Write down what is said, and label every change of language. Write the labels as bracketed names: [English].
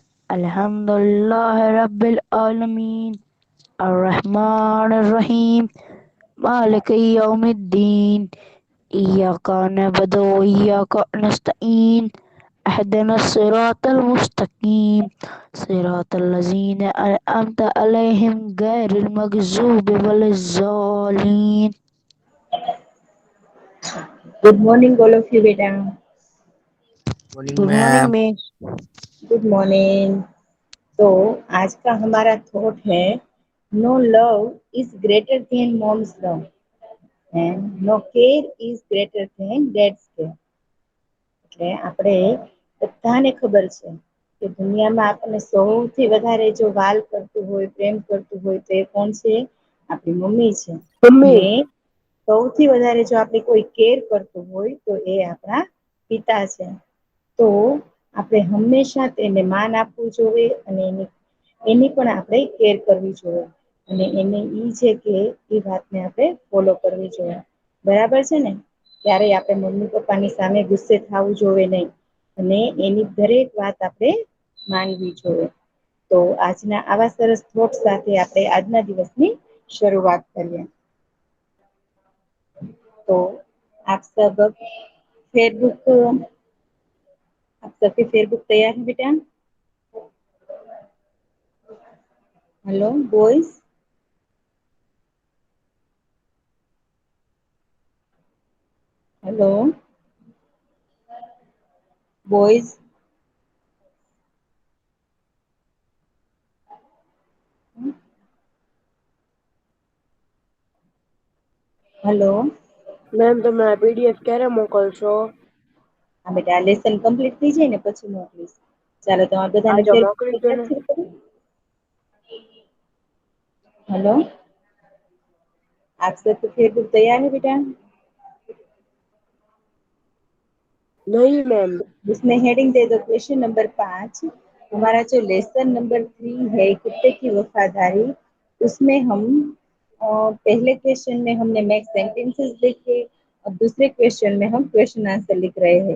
[Arabic] الحمد لله رب العالمين الرحمن الرحيم مالك يوم الدين إياك نعبد وإياك نستعين اهدنا الصراط المستقيم صراط الذين أنعمت عليهم غير المغضوب ولا الضالين. [English] Good morning all of you बेटा। Good morning ma'am. Miss. Good morning. [Hindi] तो आज का हमारा [English] Thought है no love is greater than mom's love and no care is greater than dad's care. [Gujarati] એટલે આપણે બધાને ખબર છે કે દુનિયામાં આપણને સૌથી વધારે જો વાલ કરતું હોય પ્રેમ કરતું હોય તો એ કોણ છે? આપણી મમ્મી છે। મમ્મી અને સૌથી વધારે જો આપણે કોઈ કેર કરતું હોય તો એ આપણા પિતા છે। તો આપણે હંમેશા તેને માન આપવું જોઈએ અને એની પણ આપણે કેર કરવી જોઈએ અને એને ઈ છે કે એ વાતને આપણે ફોલો કરવી જોઈએ। બરાબર છે ને? ક્યારેય આપણે મમ્મી પપ્પાની સામે ગુસ્સે થવું જોઈએ નહીં અને એની દરેક વાત આપણે માનવી જોઈએ। તો આજના આવા સરસ થોટ સાથે આપણે આજના દિવસની શરૂઆત કરીએ। [Hindi] तो आप सब फेसबुक आप सबके फेसबुक तैयार है बेटा? [English] Hello boys, hello boys, hello. [Gujarati] Ma'am તમે આ પીડીએફ ક્યારે મોકલશો? હા બેટા, આ લેસન કમ્પ્લીટ થઈ જાય ને પછી મોકલીશ। ચાલો તમારે બધાને આજે મોકલી દો ને। [Hindi] ફેસબુક हेलो, आप सबको फेसबुक तैयार है बेटा? नहीं मैम। उसमें हेडिंग दे दो क्वेश्चन नंबर 5। हमारा जो लेसन नंबर 3 है कुत्ते की वफादारी, उसमें हम पहले क्वेश्चन में हमने मेक सेंटेंसेस लिखे और दूसरे क्वेश्चन में हम क्वेश्चन आंसर लिख रहे हैं।